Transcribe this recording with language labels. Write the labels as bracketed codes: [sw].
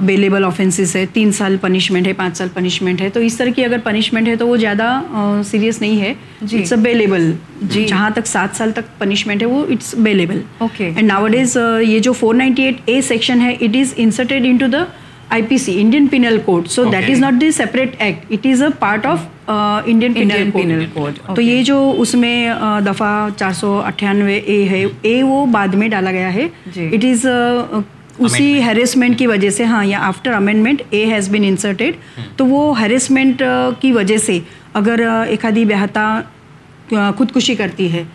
[ur] Bailable offences ہے, 3 سال punishment ہے, 5 سال پنشمنٹ ہے, تو اس طرح کی اگر پنشمنٹ ہے تو وہ زیادہ سیریس نہیں ہے. [en] it's [ur] بیلیبل, جہاں تک 7 سال تک پنشمنٹ ہے [en] وہ it's bailable. Okay, and nowadays [ur] یہ جو 498A سیکشن ہے [en] It is inserted into the IPC, Indian Penal Code. So that is not the separate act. It is a part of Indian Penal Code. [ur] تو یہ جو اس میں دفعہ 498A ہے, اے وہ بعد میں ڈالا گیا ہے, اٹ از اسی ہیریسمنٹ کی وجہ سے, ہاں, یا [en] After amendment a has been inserted. [ur] تو وہ ہیریسمنٹ کی وجہ سے اگر ایک آدھی بیاہتا خودکشی کرتی ہے